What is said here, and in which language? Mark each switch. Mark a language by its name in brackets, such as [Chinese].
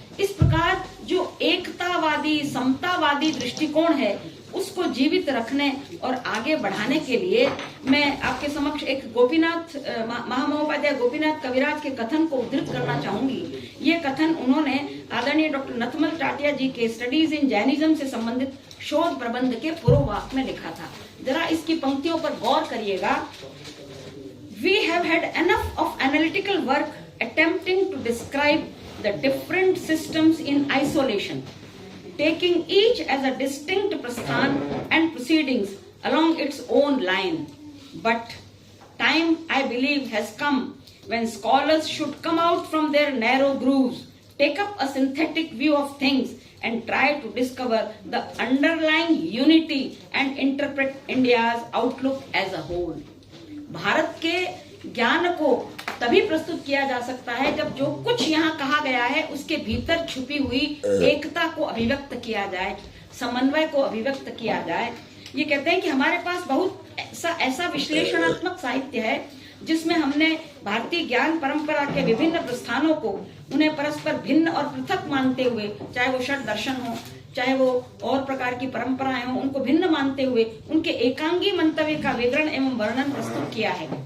[Hindi] इस प्रकार जो एकतावादी समतावादी दृष्टिकोण है उसको जीवित रखने और आगे बढ़ाने के लिए मैं आपके समक्ष एक गोपीनाथ महामहोपाध्याय गोपीनाथ कविराज के कथन को उद्धृत करना चाहूंगी। ये कथन उन्होंने आदरणीय डॉक्टर नथमल टाटिया जी के स्टडीज इन जैनिज्म से संबंधित शोध प्रबंध के पूर्व वाक में लिखा था। जरा इसकी पंक्तियों पर गौर करिएगा। [English] We have had enough of analytical work attempting to describe the different systems in isolation, taking each as a distinct prasthan and proceedings along its own line. But time, I believe, has come when scholars should come out from their narrow grooves, take up a synthetic view of things and try to discover the underlying unity and interpret India's outlook as a whole. [Hindi] Bharat के ज्ञान को तभी प्रस्तुत किया जा सकता है जब जो कुछ यहाँ कहा गया है उसके भीतर छुपी हुई एकता को अभिव्यक्त किया जाए, समन्वय को अभिव्यक्त किया जाए। ये कहते हैं कि हमारे पास बहुत ऐसा विश्लेषणात्मक साहित्य है जिसमें हमने भारतीय ज्ञान परंपरा के विभिन्न प्रस्थानों को उन्हें परस्पर भिन्न और पृथक मानते हुए, चाहे वो षट दर्शन हो, चाहे वो और प्रकार की परंपराएं हो, उनको भिन्न मानते हुए उनके एकांगी मंतव्य का विवरण एवं वर्णन प्रस्तुत किया है।